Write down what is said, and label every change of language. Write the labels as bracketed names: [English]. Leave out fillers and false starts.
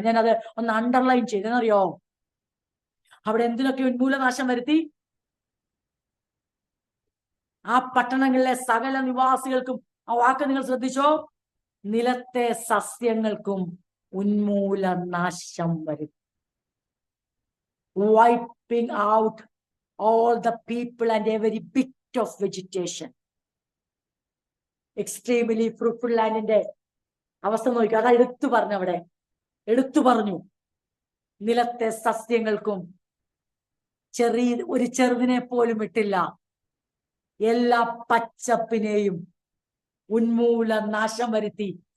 [Malayalam] ഞാനത് ഒന്ന് അണ്ടർലൈൻ ചെയ്തെന്നറിയോ? അവിടെ എന്തിനൊക്കെ ഉന്മൂലനാശം വരുത്തി? ആ പട്ടണങ്ങളിലെ സകല നിവാസികൾക്കും, ആ വാക്ക് നിങ്ങൾ ശ്രദ്ധിച്ചോ, നിലത്തെ സസ്യങ്ങൾക്കും ഉന്മൂലനാശം വരുത്തി. [English] Wiping out all the people and every bit of vegetation. Extremely fruitful [Malayalam] ലാൻഡിന്റെ അവസ്ഥ നോക്കുക. അതാ എടുത്തു പറഞ്ഞു, അവിടെ എടുത്തു പറഞ്ഞു, നിലത്തെ സസ്യങ്ങൾക്കും ഒരു ചെറുതിനെ പോലും വിട്ടില്ല, എല്ലാ പച്ചപ്പിനെയും ഉന്മൂലനാശം വരുത്തി.